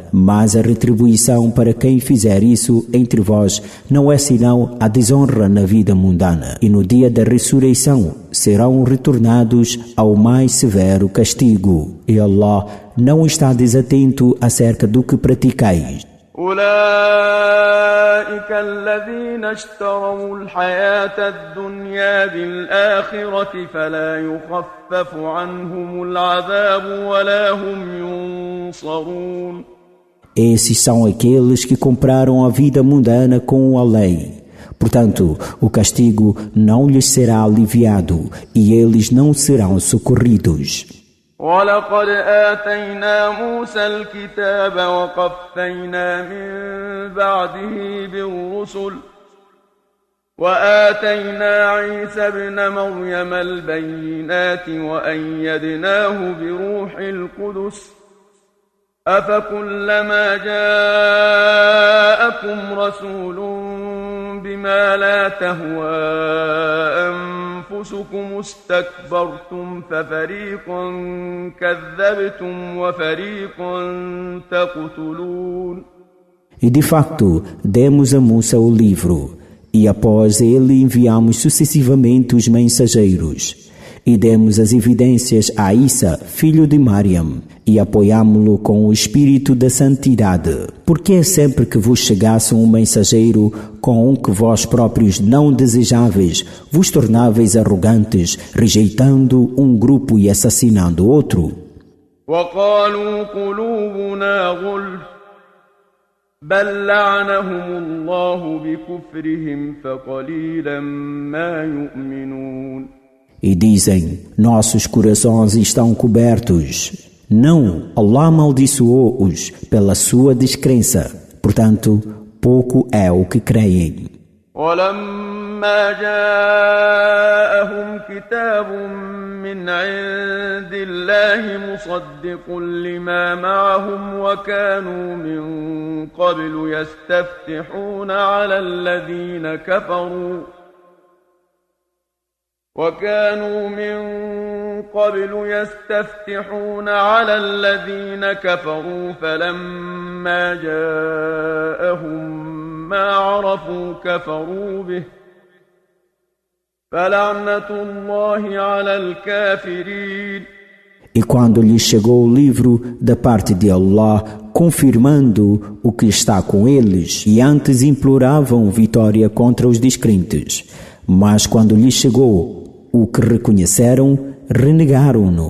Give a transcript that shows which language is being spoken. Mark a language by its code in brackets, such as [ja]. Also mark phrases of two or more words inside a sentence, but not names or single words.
[pt] Mas a retribuição para quem fizer isso entre vós não é senão a desonra na vida mundana. E no dia da ressurreição serão retornados ao mais severo castigo. E Allah não está desatento acerca do que praticais. [ar] أولئك الذين اشتروا الحياة الدنيا بالآخرة فلا يخفف عنهم العذاب ولا هم ينصرون. [pt] Esses são aqueles que compraram a vida mundana com o além. Portanto, o castigo não lhes será aliviado e eles não serão socorridos. [ar] ولقد آتينا موسى الكتاب وقفينا من بعده بالرسل وآتينا عيسى ابن مريم البينات وأيدناه بروح القدس أفكلما جاءكم رسول بما لا تهوى أنفسكم استكبرتم ففريقا كذبتم وفريقا تقتلون. [pt] E de facto, demos a Musa o livro, e após ele enviamos sucessivamente os mensageiros. E demos as evidências a Isa, filho de Mariam, e apoiámo-lo com o espírito da santidade. Porque sempre que vos chegasse um mensageiro com um que vós próprios não desejáveis, vos tornáveis arrogantes, rejeitando um grupo e assassinando outro? [ar] وقالوا قلوبنا غلف بل لعنهم الله بكفرهم فقليلا ما يؤمنون. [pt] E dizem, nossos corações estão cobertos. Não, Allah amaldiçoou-os pela sua descrença. Portanto, pouco é o que creem. [ar] ولما جاءهم كتاب من عند الله مصدق لما معهم وكانوا من قبل يستفتحون على الذين كفروا فلما جاءهم ما عرفوا كفروا به فلعنة الله على الكافرين. [pt] E quando lhes chegou o livro da parte de Allah, confirmando o que está com eles, e antes imploravam vitória contra os descrentes, mas quando lhes chegou o que reconheceram, renegaram-no.